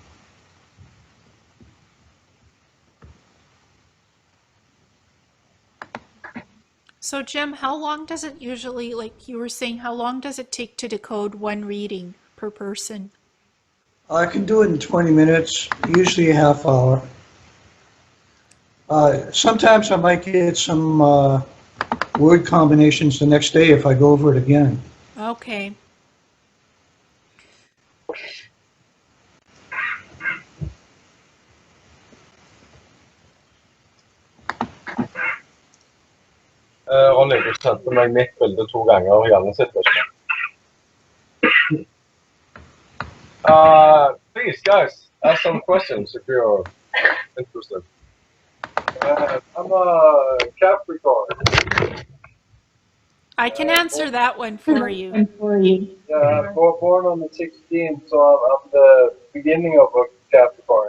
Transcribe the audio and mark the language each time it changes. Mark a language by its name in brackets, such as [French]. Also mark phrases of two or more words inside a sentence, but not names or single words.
[English] So, Jim, how long does it usually, like you were saying, how long does it take to decode one reading per person? I can do it in 20 minutes, usually a half hour. Sometimes I might get some word combinations the next day if I go over it again. Okay. [Norwegian] Ronny, du sendte meg mitt bilde 2 ganger og gjerne sitter ikke. [English] Please, guys, ask some questions if you're interested. I'm a Capricorn. I can answer that one for you. Yeah, born on the 16th, so I'm the beginning of a Capricorn.